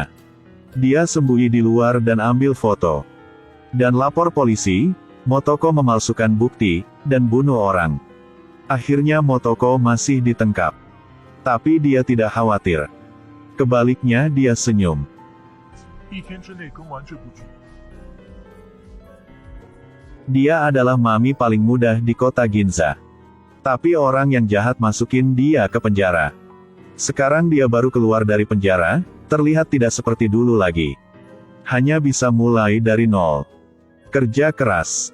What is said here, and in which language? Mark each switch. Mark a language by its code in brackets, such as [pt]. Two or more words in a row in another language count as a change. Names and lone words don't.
[id] Dia sembunyi di luar dan ambil foto. Dan lapor polisi, Motoko memalsukan bukti, dan bunuh orang. Akhirnya Motoko masih ditangkap. Tapi dia tidak khawatir. Kebaliknya dia senyum. [zh] 1天之内更完这部剧。 [id] Dia adalah mami paling mudah di kota Ginza. Tapi orang yang jahat masukin dia ke penjara. Sekarang dia baru keluar dari penjara, terlihat tidak seperti dulu lagi. Hanya bisa mulai dari nol. Kerja keras.